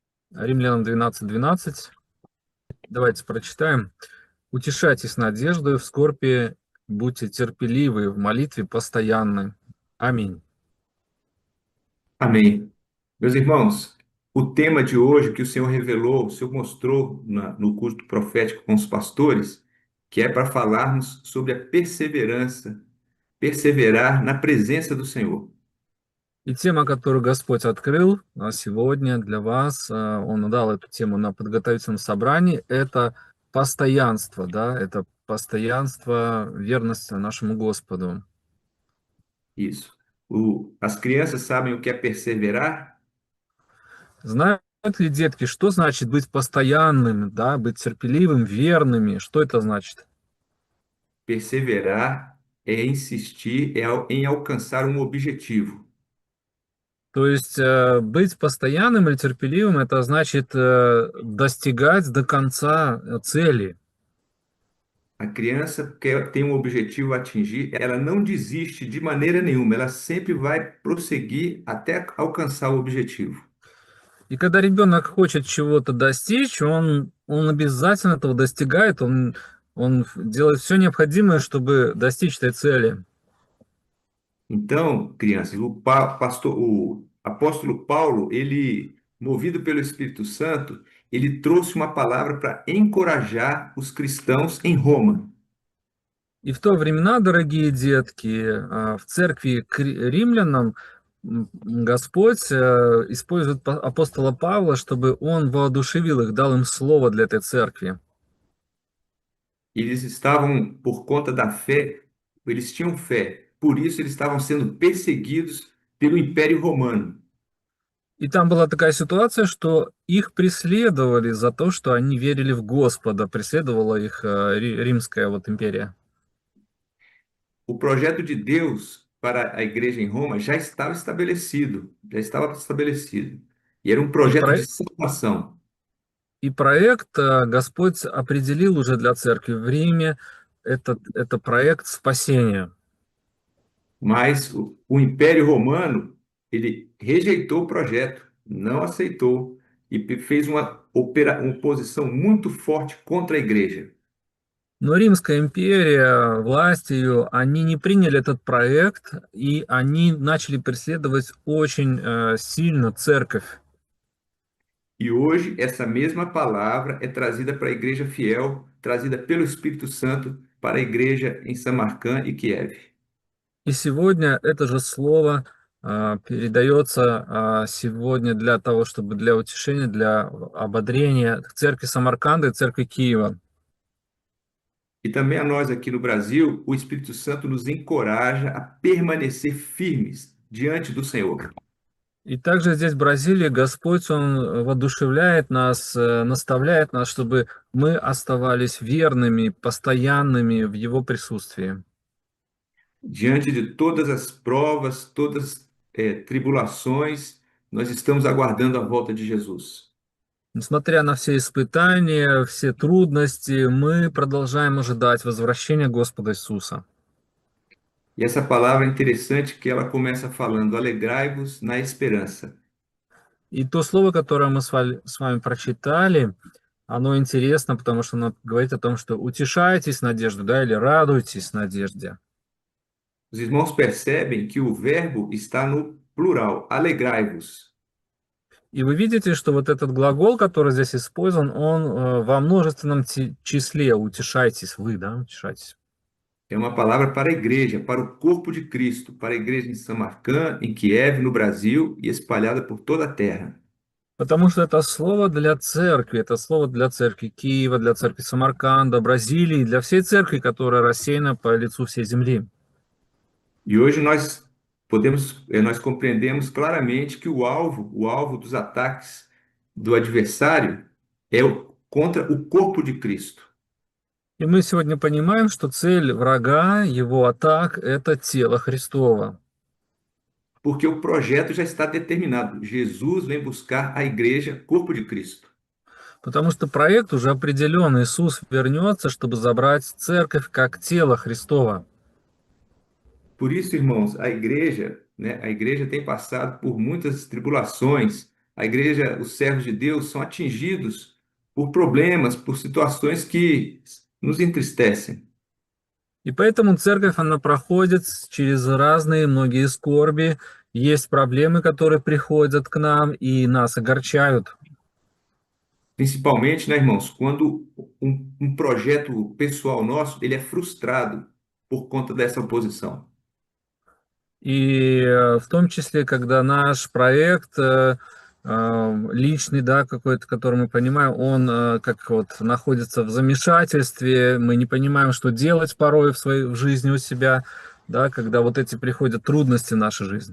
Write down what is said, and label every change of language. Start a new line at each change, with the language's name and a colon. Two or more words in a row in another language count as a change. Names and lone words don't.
Russian: Римлянам 12:12. Давайте прочитаем. «Утешайтесь надеждой в скорби, будьте терпеливы, в молитве постоянны». Аминь.
Portuguese: Amém. Meus irmãos, o tema de hoje que o Senhor revelou, o Senhor mostrou no culto profético com os pastores, que é para falarmos sobre a perseverança, perseverar na presença do Senhor.
Russian: И тема, которую Господь открыл сегодня для вас, Он дал эту тему на подготовительном собрании, это постоянство, да, это постоянство верности нашему Господу.
Portuguese: Isso. As crianças sabem o que é perseverar?
Russian: Знают ли детки, что значит быть постоянным, да, быть терпеливым, верными? Что это значит?
Portuguese: Perseverar é insistir em alcançar um objetivo.
Russian: То есть быть постоянным или терпеливым, это значит достигать до конца цели.
Portuguese: A criança tem um objetivo a atingir, ela não desiste de maneira nenhuma, ela sempre vai prosseguir até alcançar o objetivo.
Russian: И когда ребенок хочет чего-то достичь, он обязательно этого достигает, он делает все необходимое, чтобы достичь этой цели.
Portuguese: Então, crianças, o apóstolo Paulo, ele, movido pelo Espírito Santo, ele trouxe uma palavra para encorajar os cristãos em Roma.
Russian: И в то времена, дорогие детки, в церкви к римлянам Господь использует апостола Павла, чтобы он воодушевил их, дал им слово для этой церкви.
Portuguese: Eles estavam, por conta da fé, eles tinham fé, por isso eles estavam sendo perseguidos pelo Império Romano.
Russian: И там была такая ситуация, что их преследовали за то, что они верили в Господа, преследовала их римская вот империя.
Portuguese: O projeto de Deus para a igreja em Roma já estava estabelecido, já estava estabelecido. E era um
Russian: И,
Portuguese: projeto de
Russian: про...
Portuguese: salvação.
Russian: и проект Господь определил уже для церкви в Риме, это проект спасения.
Portuguese: Mas o Império Romano, ele rejeitou o projeto, não aceitou e fez uma oposição muito forte contra a igreja.
Russian: Но Римская империя, власть ее, они не приняли этот проект, и они начали преследовать очень сильно церковь.
Portuguese: E hoje essa mesma palavra é trazida para a igreja fiel, trazida pelo Espírito Santo para a igreja em Samarcã e Kiev.
Russian: И сегодня это же слово передается сегодня для того, чтобы для утешения, для ободрения церкви Самарканда и церкви Киева.
Portuguese: E também a nós aqui no Brasil, o Espírito Santo nos encoraja a permanecer firmes diante do Senhor.
Russian: И также здесь, в Бразилии, Господь, Он воодушевляет нас, наставляет нас, чтобы мы оставались верными, постоянными в Его присутствии.
Portuguese: Diante de todas as provas, todas tribulações, nós estamos aguardando a volta de Jesus.
Russian: Nесмотря на все испытания, все трудности, мы продолжаем ожидать возвращения Господа Иисуса.
Portuguese: E essa palavra é interessante que ela começa falando: alegrai-vos na esperança.
Russian: И то слово, которое мы с вами прочитали, оно интересно, потому что оно говорит о том, что утешайтесь надеждой, да, или радуйтесь надежде.
Portuguese: Os irmãos percebem que o verbo está no plural, alegrai-vos.
Russian: И вы видите, что вот этот глагол, который здесь использован, он во множественном числе. Утешайтесь вы, да, утешайтесь.
Portuguese: É uma palavra para a igreja, para o corpo de Cristo, para a igreja em Samarcã, em Kiev, no Brasil e espalhada por toda a terra.
Russian: Потому что это слово для церкви Киева, для церкви Самарканда, Бразилии, для всей церкви, которая рассеяна по лицу всей земли.
Portuguese: E hoje nós compreendemos claramente que o alvo dos ataques do adversário é contra o corpo de Cristo.
Russian: И мы сегодня понимаем, что цель врага, его атак, это тело Христово.
Portuguese: Porque o projeto já está determinado. Jesus vem buscar a igreja, corpo de Cristo.
Russian: Потому что проект уже определен. Иисус вернется, чтобы забрать церковь как тело Христово.
Portuguese: Por isso, irmãos, a igreja, né, a igreja tem passado por muitas tribulações, a igreja, os servos de Deus são atingidos por problemas, por situações que nos entristecem.
Russian: И поэтому церковь, она проходит через разные многие скорби. Есть проблемы, которые приходят к нам и нас огорчают.
Portuguese: Principalmente, né, irmãos, quando um projeto pessoal nosso, ele é frustrado por conta dessa oposição.
Russian: И в том числе, когда наш проект личный, да, какой-то, который мы понимаем, он как вот находится в замешательстве, мы не понимаем, что делать порой в жизни у себя, да, когда вот эти приходят трудности в нашу жизнь.